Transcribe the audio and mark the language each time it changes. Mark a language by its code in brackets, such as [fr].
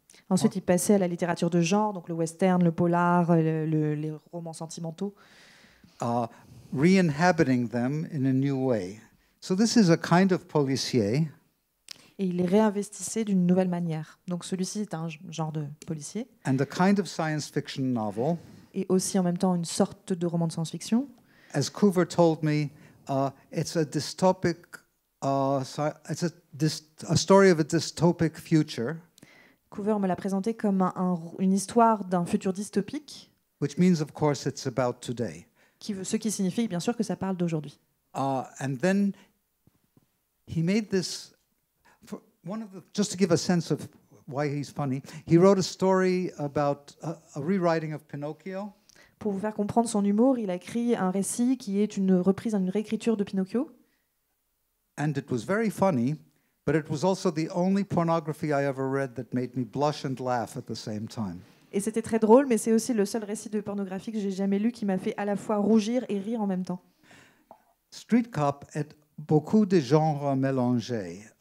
[fr] Ensuite, il passait à la littérature de genre, donc le western, le polar, les romans sentimentaux. [en] Re-inhabiting them in a new way. So this is a kind of policier. [fr] Et il les réinvestissait d'une nouvelle manière. Donc celui-ci est un genre de policier. [en] And a kind of science fiction novel. [fr] Et aussi en même temps une sorte de roman de science-fiction. [en] As Coover told me, it's a dystopic, it's a story of a dystopic future. [fr] Coover me l'a présenté comme une histoire d'un futur dystopique. [en] Which means, of course, it's about today. [fr] Ce qui signifie bien sûr que ça parle d'aujourd'hui. [en] And then he made this. Just to give a sense of why he's funny, he wrote a story about a rewriting of Pinocchio. [fr] Pour vous faire comprendre son humour, il a écrit un récit qui est une reprise, une réécriture de Pinocchio. [en] And it was very funny, but it was also the only pornography I ever read that made me blush and laugh at the same time. [fr] Et c'était très drôle, mais c'est aussi le seul récit de pornographie que j'ai jamais lu qui m'a fait à la fois rougir et rire en même temps. Street Cop est beaucoup de genres mélangés.